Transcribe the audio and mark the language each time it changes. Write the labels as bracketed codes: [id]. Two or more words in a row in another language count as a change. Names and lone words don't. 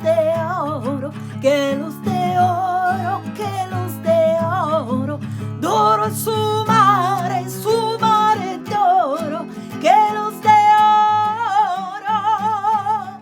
[es] de oro, que luz de oro, que luz de oro, [it] d'oro è su mare d'oro, che [es] luz de oro.